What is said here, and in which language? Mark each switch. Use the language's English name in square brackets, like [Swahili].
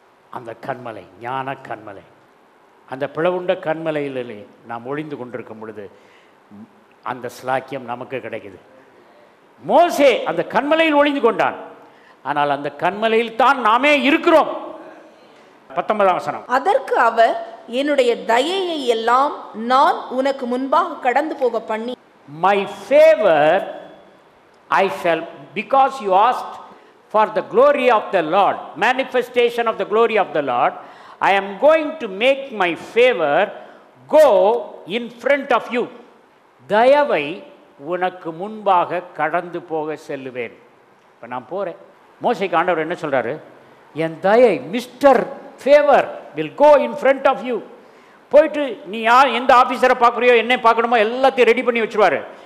[Tamil] அந்த கண்மலை, ஞான கண்மலை, அந்த பிளவுண்ட கண்மலையிலே நாம் ஒளிந்து கொண்டிருக்கும் பொழுது அந்த ஸ்லாக்கியம் நமக்கு கிடைக்குது. மோசே அந்த கண்மலையில் ஒளிந்து கொண்டான். ஆனால் அந்த கண்மலையில் தான் நாமே இருக்கிறோம். 19ஆம் வசனம். அதற்கு அவர், என்னுடைய தயையை எல்லாம் நான் உனக்கு முன்பாக கடந்து போக பண்ணி, [English] My favor I shall, because you asked for the glory of the Lord, manifestation of the glory of the Lord, I am going to make my favor go in front of you. [Tamil] தயவை உனக்கு முன்பாக கடந்து போக செல்லுவேன். இப்போ நான் போகிறேன். மோசேக்கு ஆண்டவர் என்ன சொல்கிறாரு? என் தயை, [English] Mister favour will go in front of you. [Tamil] போயிட்டு நீ எந்த ஆஃபீஸரை பார்க்குறியோ, என்ன பார்க்கணுமோ எல்லாத்தையும் ரெடி பண்ணி வச்சுருவார்.